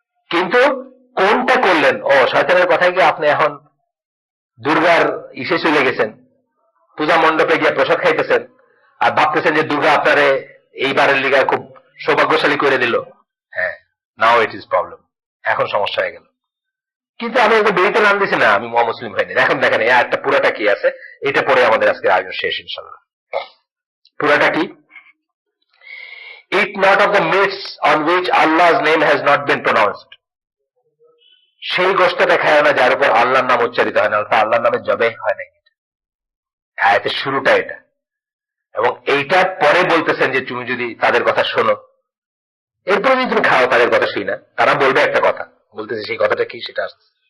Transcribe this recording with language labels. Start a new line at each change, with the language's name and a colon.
Bangla: কিন্তু কোনটা করলেন? শয়তানের কথায় গিয়ে আপনি এখন দুর্গার ইসে চলে গেছেন, পূজা মণ্ডপে গিয়ে প্রসাদ খাইতেছেন, আর ভাবতেছেন যে দুর্গা আপনারে এইবারের লিগা খুব সৌভাগ্যশালী করে দিল। হ্যাঁ,
English: now it is problem,
Bangla: এখন সমস্যা হয়ে গেল। কিন্তু আমি ওকে বেরিতে নাম দিছি না, আমি মুসলিম হয়নি। এখন দেখেন এই একটা পুরাটা কি আছে, এটা পরে আমাদের আজকে আয়োজন শেষ ইনশাল্লাহ। পুরাটা কি?
English: Eat not of the meats on which Allah's name has not been pronounced.
Bangla: সেই গোষ্ঠটা খায় না যার উপর আল্লাহর নাম উচ্চারিত হয় না, অর্থাৎ আল্লাহর নামে জবে হয় না। আয়াতের শুরুটা এটা, এবং এইটার পরে বলতেছেন যে তুমি যদি তাদের কথা শোনো, এরপরে যদি তুমি খাও তাদের কথা শুই না, তারা বলবে একটা কথা, বলতেছে সেই কথাটা কি সেটা আসছে।